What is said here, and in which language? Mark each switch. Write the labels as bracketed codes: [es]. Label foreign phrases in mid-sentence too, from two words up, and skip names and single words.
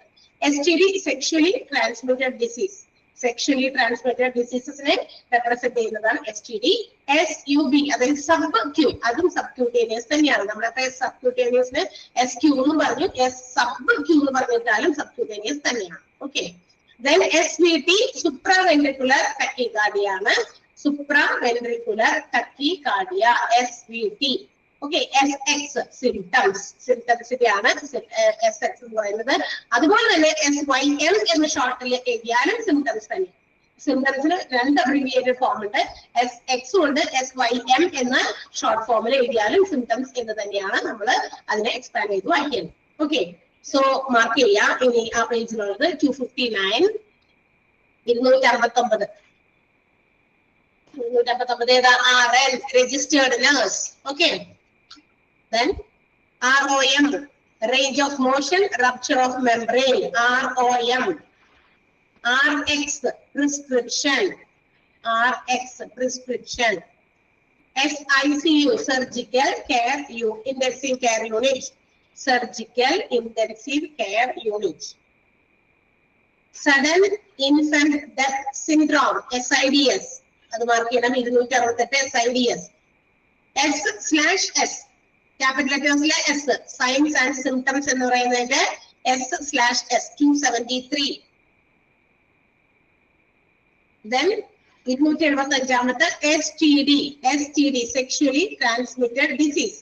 [en] STD, sexually transmitted disease. sexually transmitted diseases [ml] റെപ്രസെന്റ് ചെയ്യുന്നതാണ് STD. SUB, അതായത് [en] sub Q, [ml] അതും സബ്ക്യൂട്ടേനിയസ് തന്നെയാണ്. നമ്മളൊക്കെ സബ്ക്യൂട്ടേനിയസിന് SQ എന്ന് പറഞ്ഞു, [en] sub Q [ml] എന്ന് പറഞ്ഞിട്ടാലും സബ്ക്യൂട്ടേനിയസ് തന്നെയാണ്. ഓക്കെ. [en] Then SVT, supraventricular tachycardia ആണ്. supraventricular tachycardia, SVT. [ml] ഓക്കെ. SX, സിംറ്റംസിന്റെയാണ് SX എന്ന് പറയുന്നത്. അതുപോലെ തന്നെ SYM എന്ന ഷോർട്ടിൽ എഴുതിയാലും സിംറ്റംസ് തന്നെ. സിംറ്റംസിന് രണ്ട് [en] abbreviated form [ml] ഉണ്ട്, SX ഉണ്ട്, SYM എന്ന [en] short form [ml] എഴുതിയാലും സിംറ്റംസ് എന്ന് തന്നെയാണ് നമ്മൾ അതിനെ എക്സ്പാൻഡ് ചെയ്ത് വായിക്കുന്നത്. ഓക്കെ. [en] so mark [ml] ചെയ്യാം. ഇനി ആ പേജിലുള്ളത് 259, 269. 259 ഏതാ? RN, [en] registered nurse. [ml] ഓക്കെ. [en] Then ROM, range of motion, rupture of membrane, ROM. RX, prescription, SICU, surgical care intensive care unit, surgical intensive care unit. Sudden infant death syndrome, SIDS, [ml] അത് മാർക്ക് ചെയ്യണം. 268 SIDS. S/S, [en] capital letters [ml] S, [en] signs and symptoms [ml] എന്ന് പറയുന്നതിന്റെ S/S, 273. [en] Then 275 STD, sexually transmitted disease.